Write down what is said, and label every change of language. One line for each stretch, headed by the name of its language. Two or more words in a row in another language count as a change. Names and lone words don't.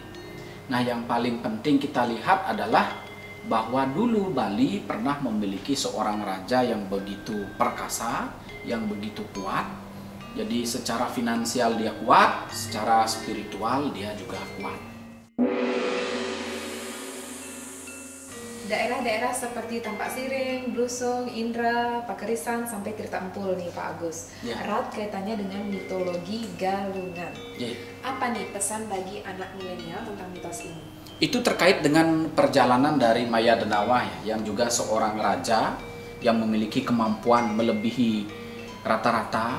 Indonesian: Nah, yang paling penting kita lihat adalah bahwa dulu Bali pernah memiliki seorang raja yang begitu perkasa, yang begitu kuat. Jadi secara finansial dia kuat, secara spiritual dia juga kuat. Daerah-daerah seperti Tampak Siring, Blusung, Indra, Pakerisan, sampai Tirta Empul nih Pak Agus. Ya. Erat kaitannya dengan mitologi Galungan. Ya. Apa nih pesan bagi anak milenial tentang mitos ini? Itu terkait dengan perjalanan dari Maya Denawa ya, yang juga seorang raja yang memiliki kemampuan melebihi rata-rata.